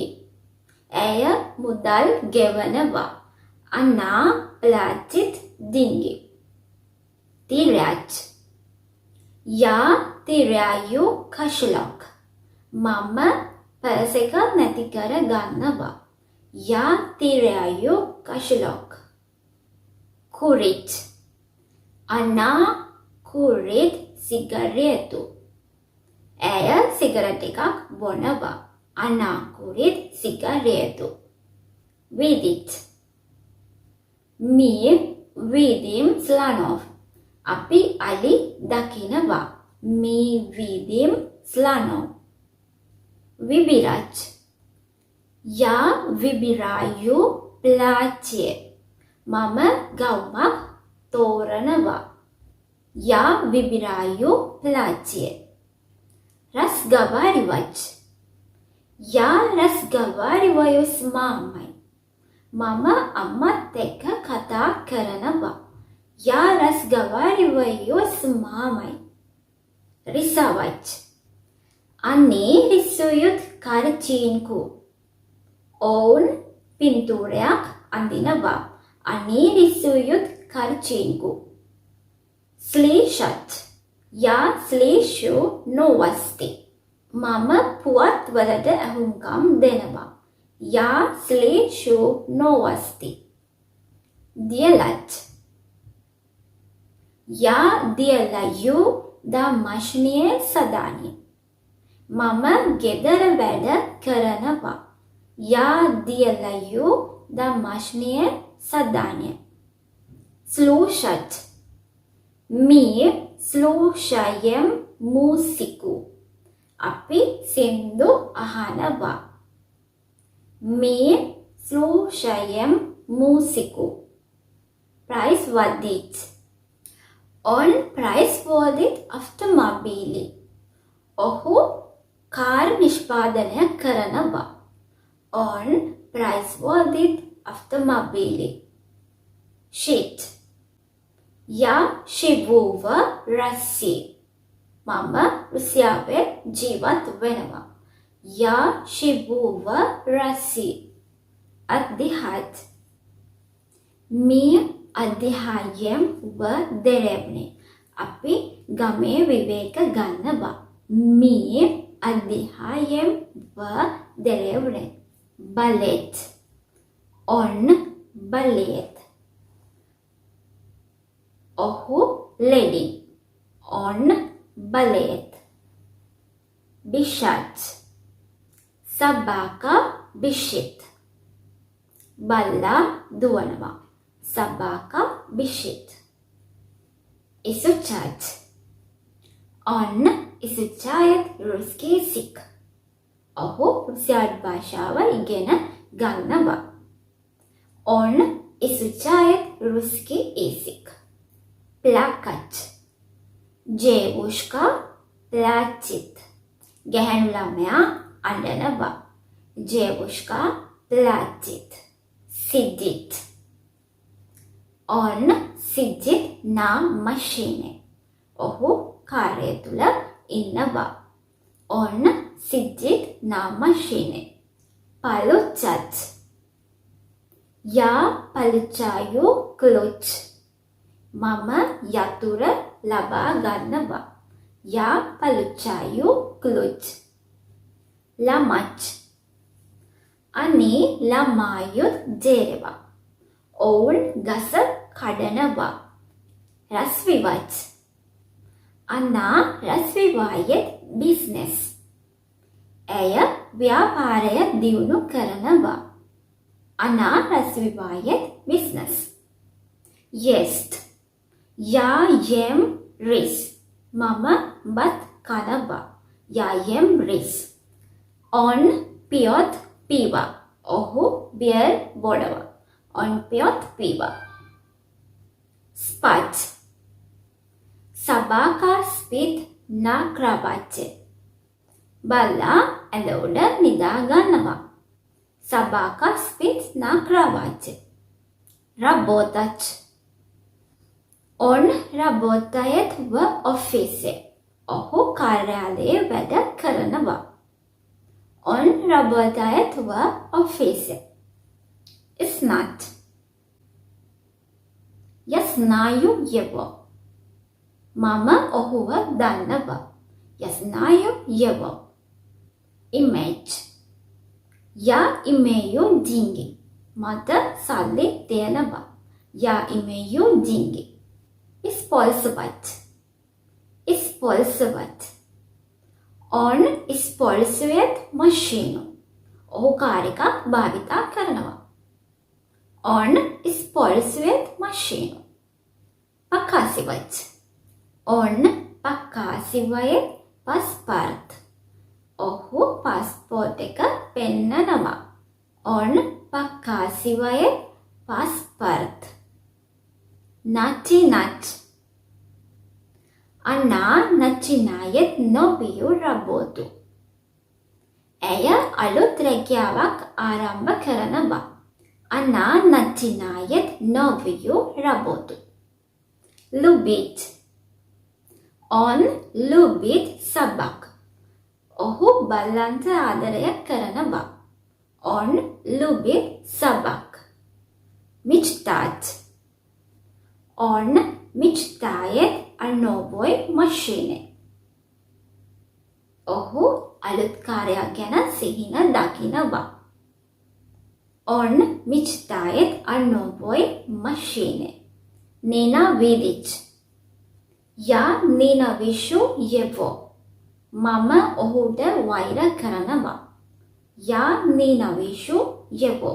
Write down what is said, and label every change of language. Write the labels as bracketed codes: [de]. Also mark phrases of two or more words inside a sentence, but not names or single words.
[si] ඇය මුදල් ගෙවනවා. [ru] Она платит деньги. Терять Я теряю кошелек. [si] මම පර්ස් එක නැති කර ගන්නවා. [ru] Я теряю кошелек. Курить Она курит сигарету. [si] ඇය සිගරට් එකක් බොනවා. [ru] Она курит сигарету. Видеть. Мы видим слонов. [si] අපි අලි දකිනවා. [ru] Мы видим слонов. Выбирать. Я выбираю платье. [si] මම ගවුමක් තෝරනවා. [ru] Я выбираю платье. Разговаривать. Я разговариваю с мамой. [si] මම අම්මත් එක්ක කතා කරනවා. [ru] Я разговариваю с мамой. Рисовать. Они рисуют картинку. [si] ඔවුන් පින්තූරයක් අඳිනවා. [ru] Они рисуют картинку. Слушать. Я слушаю новости. [si] මම පුවත් වලට ඇහුම්කම් දෙනවා. [ru] Я слушаю новости. Делать. Я делаю домашнее задание. [si] මම ගෙදර වැඩ කරනවා. [ru] Я делаю домашнее задание. слушать. мы слушаем музыку. [si] අපි සින්දු අහනවා. [ru] мы слушаем музыку. производить. он производит автомобили. [si] ඔහු කාර් නිෂ්පාදනය කරනවා. [ru] он производит автомобили. жить. я живу в России. [si] මම රුසියාවේ ජීවත් වෙනවා. [ru] я живу в России. отдыхать. мы отдыхаем в деревне. [si] අපි ගමේ විවේක ගන්නවා. [ru] мы отдыхаем в деревне. балет. он балет. [si] ඔහු леди. [ru] он балет. бежать. собака бежит. [si] බල්ලා දුවනවා. [ru] собака бежит. изучать. он изучает русский язык. [si] ඔහු රුසියානු භාෂාව ඉගෙන ගන්නවා. [ru] он изучает русский язык. плакать. девушка плачет. [si] ගැහැණු ළමයා අඬනවා. [ru] девушка плачет. сидит. он сидит на машине. [si] ඔහු කාර්යය තුල ඉන්නවා. [ru] он сидит на машине. получать. я получаю ключ. [si] මම යතුර ලබා ගන්නවා. [ru] я получаю ключ. ломать. они ломают дерево. [si] ඔවුන් ගස කඩනවා. [ru] развивать. она развивает бизнес. [si] ඇය ව්‍යාපාරය දියුණු කරනවා. [ru] она развивает бизнес. есть. я ем рис. [si] මම බත් කනවා. [ru] я ем рис. он пьет пиво. [si] ඔහු බියර් බොනවා. [ru] он пьет пиво. спать. собака спит на кровати. [si] බල්ලා ඇඳ උඩ නිදා ගන්නවා. [ru] собака спит на кровати. работать. он работает в офисе. [si] ඔහු කාර්යාලයේ වැඩ කරනවා. [ru] он работает в офисе. знать. я знаю его. [si] මම ඔහුව දන්නවා. [ru] я знаю его. иметь. я имею деньги. [si] මට සල්ලි තියෙනවා. [ru] я имею деньги. использовать. использовать. Он использует машину. [si] ඔහු කාර් එකක් භාවිතා කරනවා. [ru] Он использует машину. Показывать. On показывает паспорт. [si] ඔහු පාස්පෝර්ට් එක පෙන්නනවා. [ru] On показывает паспорт. Начинать. Она начинает новую работу. [si] ඇය අලුත් රැකියාවක් ආරම්භ කරනවා. [ru] Она начинает новую работу. Любить. On любит собак. [si] ඔහු බල්ලන්ට ආදරය කරනවා. [ru] On любит собак. Мечтать. Он мечтает о новой машине. [si] ඔහු අලුත් කාර්යයක් ගැන සිහින දකිනවා. [ru] Он мечтает о новой машине. Ненавидеть. Я ненавижу его. [si] මම ඔහුට වෛර කරනවා. [ru] Я ненавижу его.